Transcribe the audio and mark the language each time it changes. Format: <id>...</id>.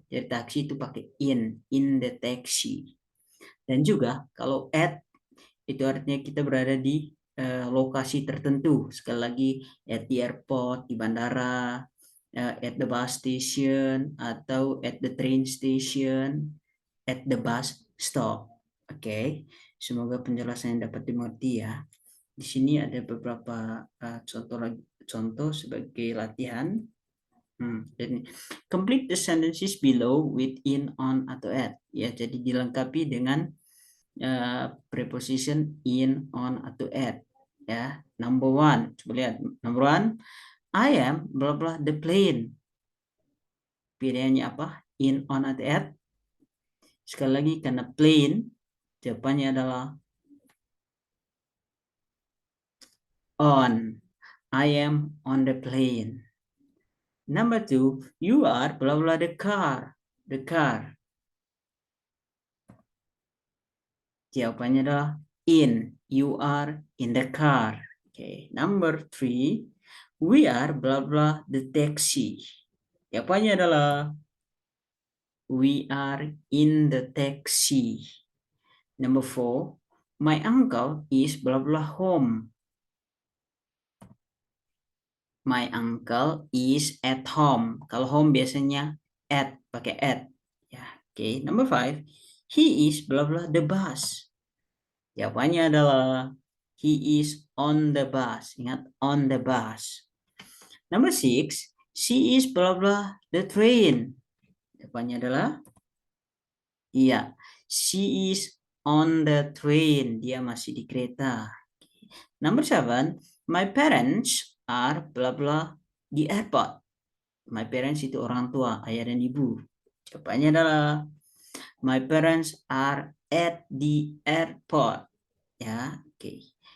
<id>Jadi taksi itu pakai in the taxi. Dan juga kalau at itu artinya kita berada di lokasi tertentu. Sekali lagi,</id> <en>at the airport,</en> <id>di bandara,</id> <en>at the bus station, atau at the train station, at the bus stop.</en> <id>Oke, semoga penjelasannya dapat dimengerti ya. Di sini ada beberapa contoh sebagai latihan. Jadi</id> <en>complete the sentences below with in, on, atau at.</en> <id>Ya, jadi dilengkapi dengan preposition in, on, atau at.</id> <en>Ya, number one.</en> <id>Coba lihat.</id> <en>Number one, I am blah blah the plane.</en> <id>Pilihannya apa?</id> <en>In, on, atau at?</en> <id>Sekali lagi, karena plane, jawabannya adalah on.</id> <en>I am on the plane. Number two, you are blah blah the car. The car.</en> <id>Jawabannya adalah</id> <en>in. You are in the car. Okay. Number three, we are blah blah the taxi.</en> <id>Jawabannya adalah</id> <en>we are in the taxi. Number four, my uncle is blah blah home. My uncle is at home.</en> <id>Kalau home biasanya at, pakai at.</id> <en>Ya, okay. Number five, he is blah blah the bus.</en> <id>Jawabannya adalah</id> <en>he is on the bus. Ingat, on the bus. Number six, she is blah blah the train.</en> <id>Jawabannya adalah iya,</id> <en>she is on the train.</en> <id>Dia masih di kereta.</id> <en>Number seven, my parents are blah blah di airport.</en> <id>My parents itu orang tua, ayah dan ibu. Jawabannya adalah</id> <en>my parents are at the airport.</en> <id>Ya, oke. Okay.</id>